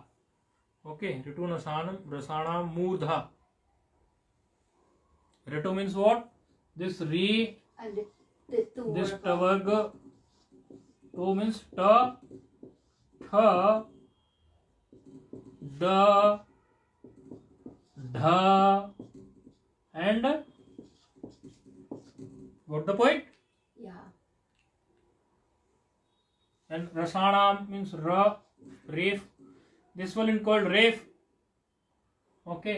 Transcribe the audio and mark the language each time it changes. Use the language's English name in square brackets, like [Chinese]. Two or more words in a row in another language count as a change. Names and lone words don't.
[Sanskrit] Okay. Ritu rasanam murdha. [English] Ritu means what? This re. And the two. This tavarga. To means ta, tha, da, dha, and got the point? Yeah. And rasanam means ra, ref. This one is called ref. Okay.